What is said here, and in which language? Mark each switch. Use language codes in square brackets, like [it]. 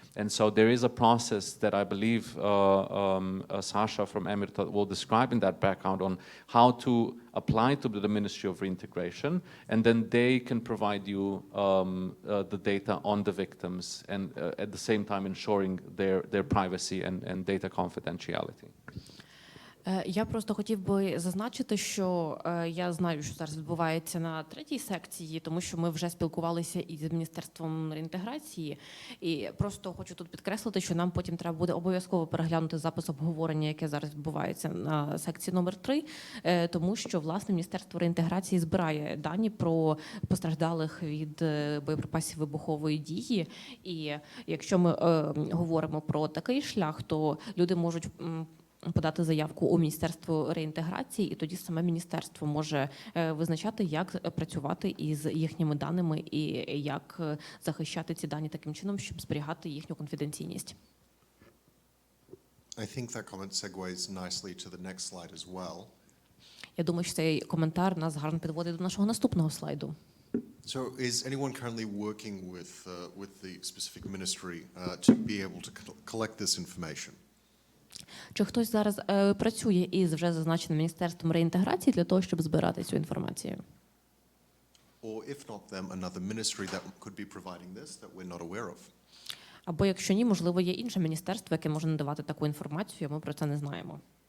[en] And so there is a process that I believe Sasha from Emirta will describe in that background on how to apply to the Ministry of Reintegration, and then they can provide you the data on the victims, and at the same time ensuring their privacy and data confidentiality. [uk] Я просто хотів би зазначити, що я знаю, що зараз відбувається на 3-й секції, тому що ми вже спілкувалися із Міністерством реінтеграції, і просто хочу тут підкреслити, що нам потім треба буде обов'язково переглянути запис обговорення, яке зараз відбувається на секції номер 3, тому що, власне, Міністерство реінтеграції збирає дані про постраждалих від боєприпасів вибухової дії, і якщо ми говоримо про такий шлях, то люди можуть подати заявку у Міністерство реінтеграції, і тоді саме міністерство може визначати, як працювати із їхніми даними і як захищати ці дані таким чином, щоб зберігати їхню конфіденційність. [en] I think that comment segues nicely to the next slide as well. [uk] Я думаю, що цей коментар нас гарно підводить до нашого наступного слайду. [en] So is anyone currently working with the specific ministry to be able to collect this information? [uk] Чи хтось зараз працює із вже зазначеним Міністерством реінтеграції для того, щоб збирати цю інформацію? [en] Or if not them, another ministry that could be providing this that we're not aware of? [uk] Або якщо ні, можливо, є інше міністерство, яке може надавати таку інформацію, а ми про це не знаємо.